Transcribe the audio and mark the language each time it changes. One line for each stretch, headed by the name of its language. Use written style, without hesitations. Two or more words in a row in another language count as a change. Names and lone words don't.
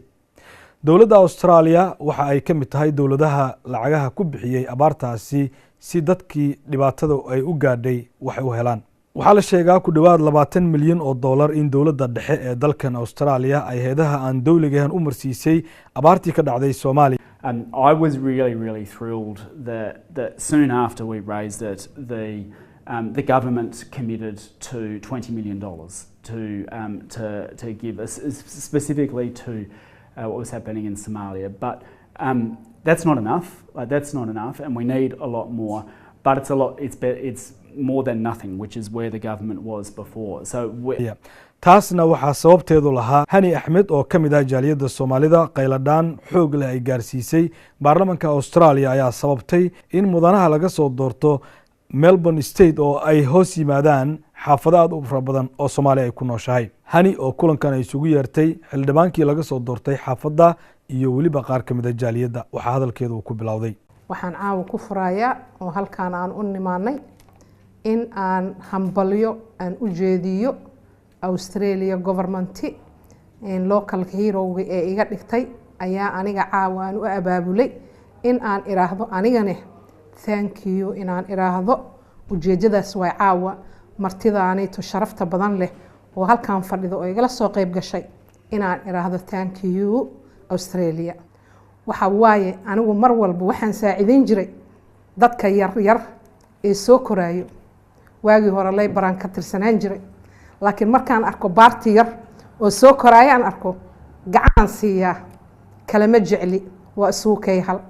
Somali: dawladda Australia waxa ay ka mid tahay dawladaha lacagaha ku bixiyay abaartaasi si dadkii dhibaatada ay u gaadhay wax u helaan. waxaa la sheegaa ku dhawaad 20 milyan oo dollar in dawladda dhexe ee dalkan Australia ay heedaha aan dawligahan u marsiisay abaartii ka dhacday Soomaaliya.
English: I was really thrilled that soon after we raised it, the government committed to $20 million to give us specifically to what was happening in Somalia. But that's not enough. That's not enough, and we need a lot more. But it's more than nothing, which is where the government was before. So
Somali: taasna waxaa sababteedu lahaa Hani Axmed oo ka mid ah jaaliyadda Soomaalida qayladaan xoog leh ay gaarsiisay baarlamaanka Australia ayaa sababtay in mudanaha laga soo doorto Melbourne State oo ay hoos yimaadaan xaafado aad u fara badan oo Soomaaliya ay ku nooshahay. Hani oo kulankan ay isugu yeertay xildhibaankii laga soo doortay xaafadda iyo waliba qaar ka mid ah jaaliyadda waxa hadalkeedu ku bilowday. waxaan caawa ku furayaa oo halkaan aan u nimaanay in aan hambalyo aan u jeediyo Australia government in
English: local hero
Somali: ee iga dhigtay ayaa aniga caawa aan u abaabulay in aan iraahdo anigana
English: thank you
Somali: in aan iraahdo ujeedadaas way caawa martidaanayto sharafta badan leh oo halkaan fadhido oo igala soo qayb gashay in aan iraahdo
English: thank you Australia.
Somali: waxa waaye anigu mar walba waxaan saacideyn jiray dadka yar ee soo koraayo waagii hore lay baraan ka tirsanaan jiray laakiin markaan arko baarti yar oo soo koraayo aan arko gacan siiya kalama jecli waa suukay